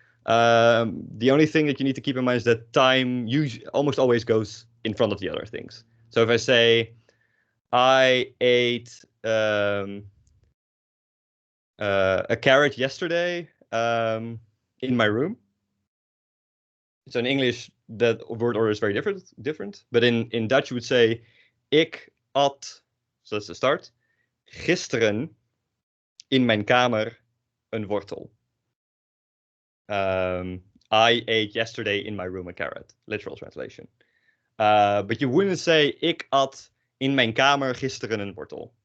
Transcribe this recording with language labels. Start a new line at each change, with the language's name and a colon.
English: The only thing that you need to keep in mind is that time almost always goes in front of the other things. So if I say, I ate a carrot yesterday in my room. So in English, that word order is very different. But in Dutch, you would say,
Dutch: ik at,
English: so that's the start,
Dutch: gisteren in mijn kamer een wortel.
English: I ate yesterday in my room a carrot, literal translation. But you wouldn't say,
Dutch: ik at in mijn kamer gisteren een wortel.